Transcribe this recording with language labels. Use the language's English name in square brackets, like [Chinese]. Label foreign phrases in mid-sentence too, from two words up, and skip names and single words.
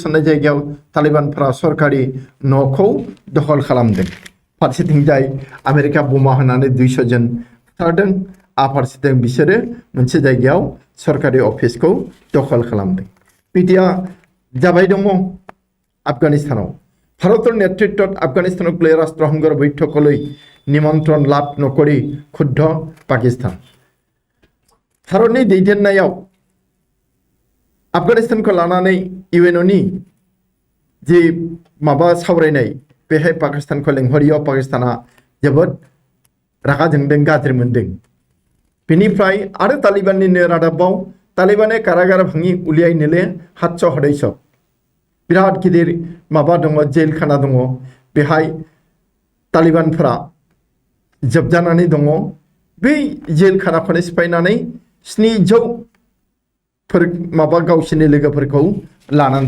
[Bodo] होननाय जायगायाव तालिबानफोरा सरकारि न'खौ दखल खालामदों फारसेथिंजाय आमेरिका बमा होनानै 200 जन बुथारदों फारसेथिं बिसोरो मोनसे जायगायाव सरकारि अफिसखौ दखल खालामदों बिदिया जाबाय दङ आफगानिस्तानाव [Assamese] ভাৰতৰ নেতৃত্বত আফগানিস্তানক লৈ ৰাষ্ট্ৰসংঘৰ বৈঠকলৈ নিমন্ত্ৰণ লাভ নকৰি ক্ষুব্ধ পাকিস্তান [Bodo] भारतनि दैदेननायाव आफगानिस्तानखौ लानानै इउएनअनि जे माबा सावरायनाय बेहाय पाकिस्तानखौ लेंहरियाव पाकिस्ताना जोबोद रागा जोंदों गाज्रि मोनदों बेनिफ्राय आरो तालिबाननिनो रादाबाव तालिबाने कारागार भाङि उलियायनोले 700 हदैस बिराद गिदिर माबा दङ जेल खाना दङ बेहाय तालिबानफोरा जोबजानानै दङ बै जेल खानाखौनो सिफायनानै 700 माबा गावसिनि लोगोफोरखौ लानानै